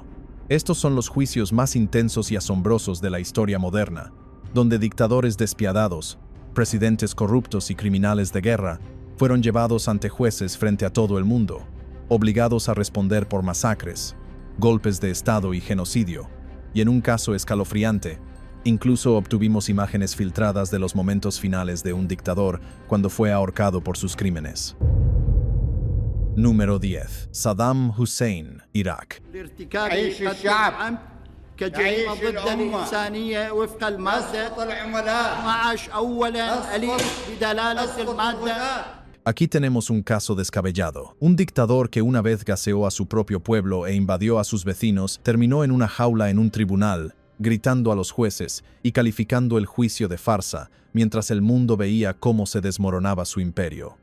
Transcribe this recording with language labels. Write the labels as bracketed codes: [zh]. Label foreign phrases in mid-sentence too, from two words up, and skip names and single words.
[es] Estos son los juicios más intensos y asombrosos de la historia moderna, donde dictadores despiadados, presidentes corruptos y criminales de guerra fueron llevados ante jueces frente a todo el mundo, obligados a responder por masacres, golpes de Estado y genocidio, y en un caso escalofriante, incluso obtuvimos imágenes filtradas de los momentos finales de un dictador cuando fue ahorcado por sus crímenes. Número 10. Saddam Hussein, Irak. [ar] كجريمة ضد الإنسانية وفق المادة 12 أولاً أليف بدلالة المادة. [es] Aquí tenemos un caso descabellado. Un dictador que una vez gaseó a su propio pueblo e invadió a sus vecinos, terminó en una jaula en un tribunal, gritando a los jueces y calificando el juicio de farsa, mientras el mundo veía cómo se desmoronaba su imperio.